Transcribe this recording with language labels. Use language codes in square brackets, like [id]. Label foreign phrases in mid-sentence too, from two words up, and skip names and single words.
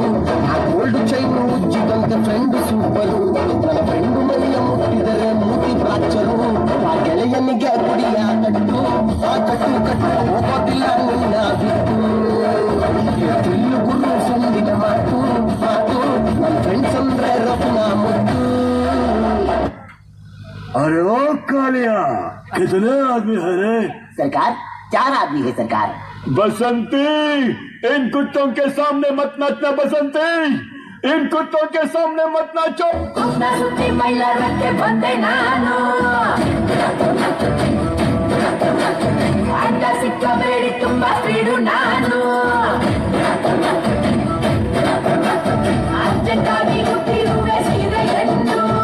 [kn] ಆ [en] gold chain [kn] ಮುಚ್ಚಿದಂತೆ [en] friend super, [kn] ನನ್ನ ಫ್ರೆಂಡು ಮೈಯ ಮುಟ್ಟಿದರೆ ಮೂತಿ ಪ್ರಾಚರು. ಆ ಗೆಳೆಯನಿಗೆ ಗುಡಿಯ ಕಟ್ಟು, ಆ ಕಟ್ಟು ಕಟ್ಟು ಹೋಗೋದಿಲ್ಲ ನಿನ್ನ ಬಿಟ್ಟು. ತಿಲ್ಲು ಗುರು ಸುಂದಿನ ಮಾತು ಮಾತು, ನನ್ನ ಫ್ರೆಂಡ್ಸ್ ಅಂದ್ರೆ ರತ್ನ ಮುಟ್ಟು. [hi] अरे ओ कालिया, कितने आदमी है रे? सरकार 4 आदमी है सरकार. बसंती, इन कुत्तों के सामने मत नाचना बसंती, इन कुत्तों के सामने मत नाचो. [kn] ಸುತ್ತಿ ಮೈಲಾರಕ್ಕೆ ಬಂದೆ ನಾನು, ಅಡ್ಡ ಸಿಕ್ಕಬೇಡಿ ತುಂಬಾ ಸ್ಪೀಡು ನಾನು. ಅರ್ಜೆಂಟಾಗಿ ಹುಟ್ಟಿರುವೆ ಸೀರೆ ಹೆಣ್ಣು.